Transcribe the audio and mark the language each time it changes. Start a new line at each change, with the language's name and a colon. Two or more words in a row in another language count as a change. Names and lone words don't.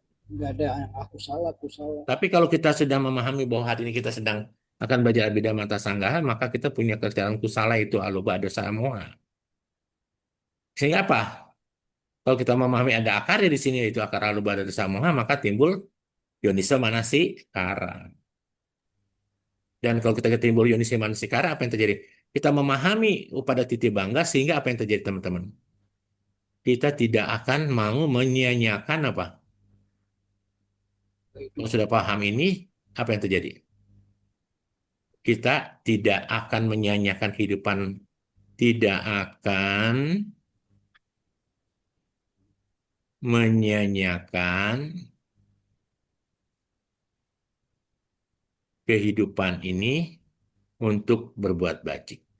Indonesian: nggak ada yang aku salah, aku salah. Tapi kalau kita sudah memahami bahwa hari ini kita sedang akan belajar Abhidhamma Sanggaha, maka kita punya kerjaan kusala itu
Pali: aluba dosa moha.
Indonesian: Sehingga apa? Kalau kita memahami ada akarnya di sini yaitu akar
Pali: aluba dosa moha,
Indonesian: maka timbul
Pali: yoniso manasikara.
Indonesian: Dan kalau kita timbul
Pali: yoniso manasikara,
Indonesian: apa yang terjadi? Kita memahami pada titik bangga sehingga apa yang terjadi teman-teman? Kita tidak akan mau menyia-nyiakan apa? Kalau sudah paham ini, apa yang terjadi? Kita tidak akan menyia-nyiakan kehidupan, tidak akan menyia-nyiakan kehidupan ini untuk berbuat baik,